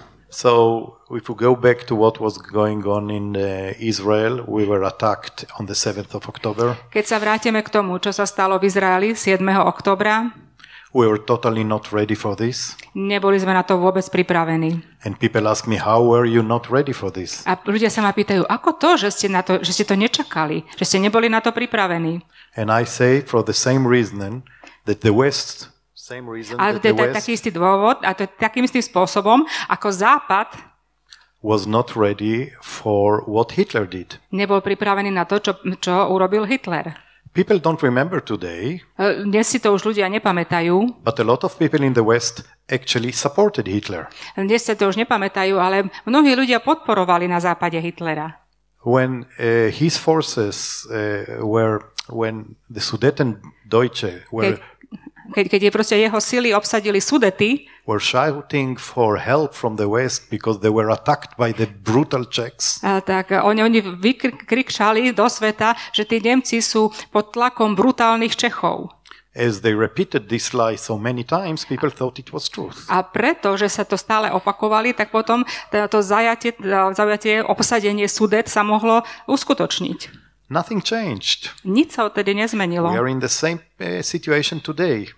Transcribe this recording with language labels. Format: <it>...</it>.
<en>So if we go back to what was going on in Israel, we were attacked on the 7th of October.</en> <sk>Keď sa vrátime k tomu, čo sa stalo v Izraeli 7. októbra,</sk> <en>we were totally not ready for this.</en> <sk>Neboli sme na to vôbec pripravení.</sk> <en>And people ask me, how were you not ready for this?</en> <sk>A ľudia sa ma pýtajú, ako to, že ste to nečakali, že ste neboli na to pripravení.</sk> <en>And I say for the same reason that the West</en> <sk>Ale to je taký istý dôvod, a to je takým istým spôsobom, ako Západ</sk> <en>was not ready for what Hitler did.</en> <sk>Nebol pripravený na to, čo urobil Hitler.</sk> <en>People don't remember today.</en> <sk>Dnes si to už ľudia nepamätajú.</sk> <en>But a lot of people in the West actually supported Hitler.</en> <sk>Dnes sa to už nepamätajú, ale mnohí ľudia podporovali na západe Hitlera.</sk> <en>When his forces when the Sudetendeutsche were</en> <sk>keď proste jeho sily obsadili Sudety,</sk> <en>were shouting for help from the West because they were attacked by the brutal Czechs.</en> <sk>Tak oni vykrikšali do sveta, že tí Nemci sú pod tlakom brutálnych Čechov.</sk> <en>As they repeated this lie so many times, people thought it was truth.</en> <sk>A preto, že sa to stále opakovali, tak potom to zajatie, obsadenie Sudet sa mohlo uskutočniť.</sk> <en>Nothing changed.</en> <sk>Nič sa odtedy nezmenilo.</sk> <en>We are in the same situation today.</en>